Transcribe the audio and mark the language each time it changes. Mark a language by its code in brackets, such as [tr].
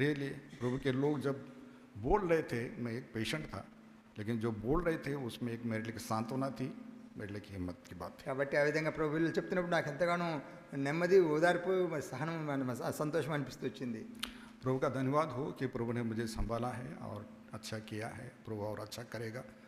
[hi] Really प्रभु के लोग जब बोल रहे थे, मैं एक पेशेंट था, लेकिन जो बोल रहे थे उसमें एक मेरे लिए सांत्वना थी, मेरे लिए हिम्मत की बात थी. [te] కాబట్టి ఆ విధంగా ప్రభువులు చెప్తున్నప్పుడు నాకు ఎంతగానో నెమ్మది, ఓదార్పు, మరి సహనం, సంతోషం అనిపిస్తూ వచ్చింది. [hi] प्रभु का धन्यवाद हो कि प्रभु ने मुझे संभाला है और अच्छा किया है. प्रभु और अच्छा करेगा.